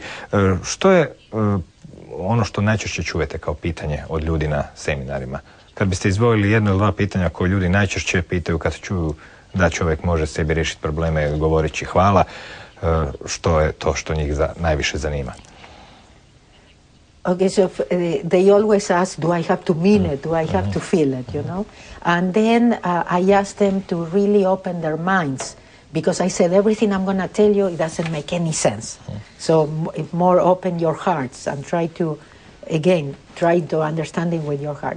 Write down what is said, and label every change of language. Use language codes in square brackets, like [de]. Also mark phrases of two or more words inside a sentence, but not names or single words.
[hr] Što je ono što najčešće čujete kao pitanje od ljudi na seminarima? Kad biste izdvojili 1 ili 2 pitanja koje ljudi najčešće pitaju kad čuju da čovjek može sebi riješiti probleme govoreći hvala, što je to što njih najviše zanima? [en] Okay, so they always ask, do I have to mean it? Do I have to feel it, you know? And then I ask them to really open their minds, because I said everything I'm going to tell you, it doesn't make any sense. So more open your hearts and try to understand it with your heart.